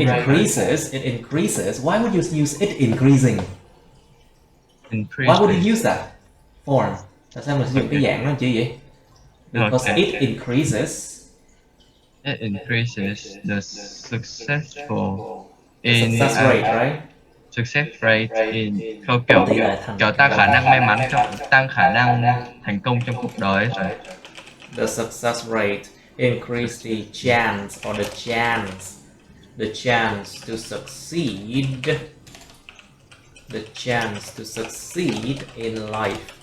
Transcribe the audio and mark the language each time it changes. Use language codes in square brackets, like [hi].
[en] it increases. It increases. Why would you use it increasing? Why would you Increasing. use that form? [vi] Tại sao mình sử dụng cái [en] Okay. [vi] dạng đó làm chi vậy? [en] Because Okay. it increases It increases the successful the in success rate, right? success rate in [vi] không kiểu Tỷ lệ thành tăng khả năng may mắn tăng khả năng thành công trong cuộc đời rồi. [en] The success rate increase the chance to succeed. The chance to succeed in life.